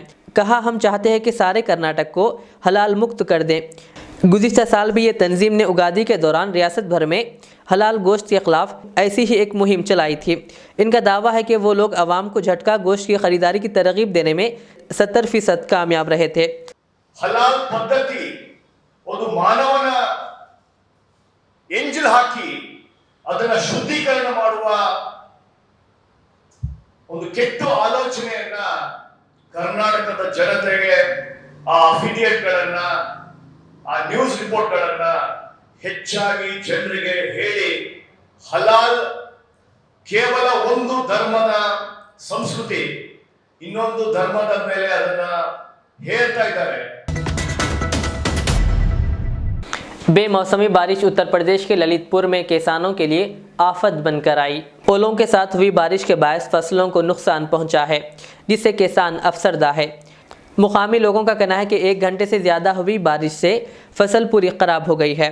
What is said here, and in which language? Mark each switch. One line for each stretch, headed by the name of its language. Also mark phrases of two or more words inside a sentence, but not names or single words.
Urdu: کہا ہم چاہتے ہیں کہ سارے کرناٹک کو حلال مکت کر دیں. گزشتہ سال بھی یہ تنظیم نے اگادی کے دوران ریاست بھر میں حلال گوشت کے خلاف ایسی ہی ایک مہم چلائی تھی. ان کا دعویٰ ہے کہ وہ لوگ عوام کو جھٹکا گوشت کی خریداری کی ترغیب دینے میں 70% کامیاب رہے تھے.
Kannada: ಹಲಾಲ್ ಪದ್ಧತಿ ಒಂದು ಮಾನವನ ಎಂಜಿಲ್ ಹಾಕಿ ಅದನ್ನ ಶುದ್ಧೀಕರಣ ಮಾಡುವ ಒಂದು ಕೆಟ್ಟ ಆಲೋಚನೆಯನ್ನ ಕರ್ನಾಟಕದ ಜನತೆಗೆ ಆ ಅಫಿಲಿಯೇಟ್ಗಳನ್ನ ಆ
English: news reports
Kannada: ಹೆಚ್ಚಾಗಿ ಜನರಿಗೆ ಹೇಳಿ ಹಲಾಲ್ ಕೇವಲ ಒಂದು ಧರ್ಮದ ಸಂಸ್ಕೃತಿ ಇನ್ನೊಂದು ಧರ್ಮದ ಮೇಲೆ ಅದನ್ನ ಹೇರ್ತಾ ಇದ್ದಾರೆ।
Urdu: بے موسمی بارش اتر پردیش کے للت پور میں کسانوں کے لیے آفت بن کر آئی. اولوں کے ساتھ ہوئی بارش کے باعث فصلوں کو نقصان پہنچا ہے، جس سے کسان افسردہ ہے. مقامی لوگوں کا کہنا ہے کہ 1 گھنٹے سے زیادہ ہوئی بارش سے فصل پوری خراب ہو گئی ہے.